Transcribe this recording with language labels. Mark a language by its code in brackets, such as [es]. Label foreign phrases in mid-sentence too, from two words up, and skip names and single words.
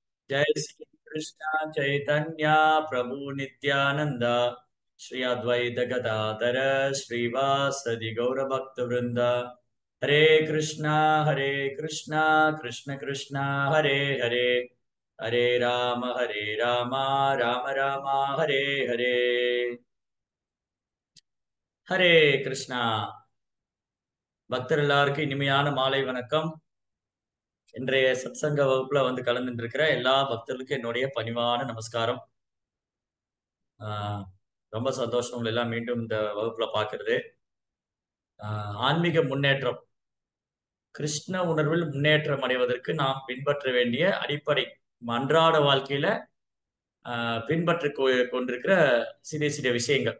[sa] जय श्री कृष्ण चैतन्य प्रभु नित्यानंद श्री अद्वैत गदाधर श्रीवासदि गौर भक्त वृंद हरे कृष्णा कृष्ण कृष्ण हरे हरे हरे राम राम राम हरे हरे हरे कृष्णा [ta] பக்தர் எல்லாருக்கும் இனிமையான மாலை வணக்கம். இன்றைய சத்சங்க வகுப்புல கலந்துட்டு இருக்கிற எல்லா பக்தர்களுக்கும் என்னுடைய பணிவான நமஸ்காரம். ஆஹ் ரொம்ப சந்தோஷம் உங்களை எல்லாம் மீண்டும் இந்த வகுப்புல பார்க்கிறது. ஆன்மீக முன்னேற்றம், கிருஷ்ண உணர்வில் முன்னேற்றம் அடைவதற்கு நாம் பின்பற்ற வேண்டிய அடிப்படை அன்றாட வாழ்க்கையில பின்பற்றி கொண்டிருக்கிற சிறிய சிறிய விஷயங்கள்.